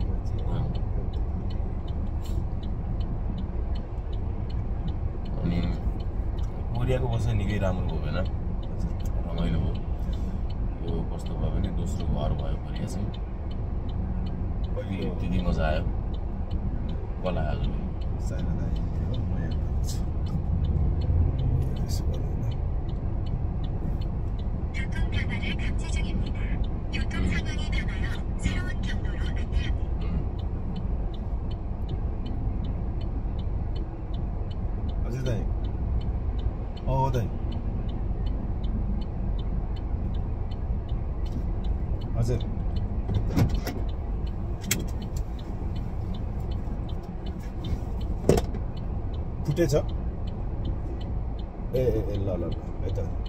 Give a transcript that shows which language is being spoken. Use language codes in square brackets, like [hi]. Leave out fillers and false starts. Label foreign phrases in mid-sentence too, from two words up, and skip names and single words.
[ne] अनि कोरियाको बसाइ निकै राम्रो भयो होइन रमाइलो भयो यो कस्तो भयो भने दोस्रो घर भयो कोरिया चाहिँ त्यति मजा आयो कला आज [ko] 교통편화를 감지 중입니다. 교통 상황이 변하여 새로운 경로로 안내합니다. [ne] हजुर दाइ दाइ हजुर फुटेछ ए ल ल यता